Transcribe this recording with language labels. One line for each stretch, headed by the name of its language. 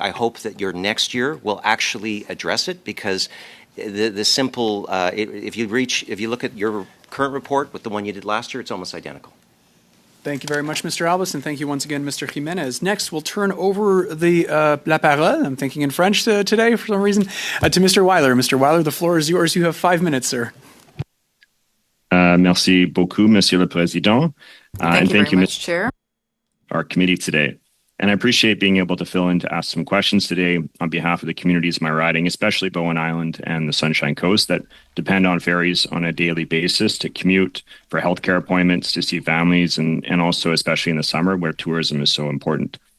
English: I hope that your next year will actually address it, because the simple if you look at your current report with the one you did last year, it's almost identical. Thank you very much, Mr. Albus, and thank you once again, Mr. Jimenez. Next, we'll turn over the
French: la parole,
English: I'm thinking in French today for some reason, to Mr. Weiler. Mr. Weiler, the floor is yours. You have 5 minutes, sir.
French: Merci beaucoup, Monsieur le Président.
English: Thank you very much, Chair. Our committee today. And I appreciate being able to fill in to ask some questions today on behalf of the communities in my riding, especially Bowen Island and the Sunshine Coast, that depend on ferries on a daily basis to commute, for healthcare appointments, to see families, and also especially in the summer where tourism is so important.